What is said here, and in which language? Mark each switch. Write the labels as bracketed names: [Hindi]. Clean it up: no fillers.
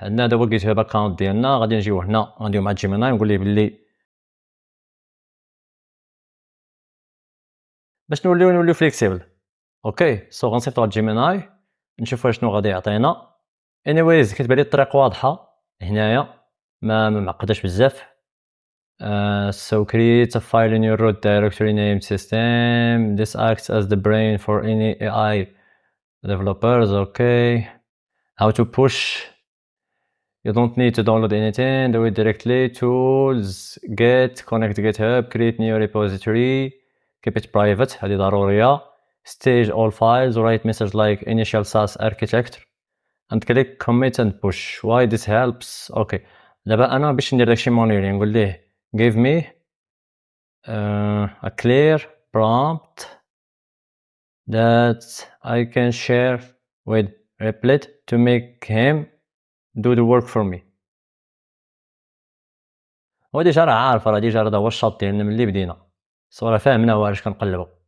[Arabic] عندنا دابا جيت هاب اكونت ديالنا، غادي نجيو هنا غنديو مع جيميناي نقول ليه باللي باش نوليو فليكسيبل. اوكي، غنصيفطو على جيميناي نشوفوا شنو غادي يعطينا. anyways كتبان لي الطريق واضحه هنايا، ما معقداش بزاف. [English] create a file in your root directory name system. This acts as the brain for any AI developers. Okay, how to push. You don't need to download anything, do it directly. Tools, get, connect GitHub, create new repository, keep it private, [Arabic] هذه ضرورية. [English] Stage all files, write message like initial SAS architecture and click commit and push. Why this helps? Okay, [Arabic] دابا أنا باش ندير داكشي مانيولي نقول ليه [English] give me a clear prompt that I can share with Replit to make him do the work for me. [Arabic] هو ديجا راه عارف، راه ديجا هذا هو الشاط ديالنا ملي بدينا، راه فاهمنا هو علاش كنقلبو.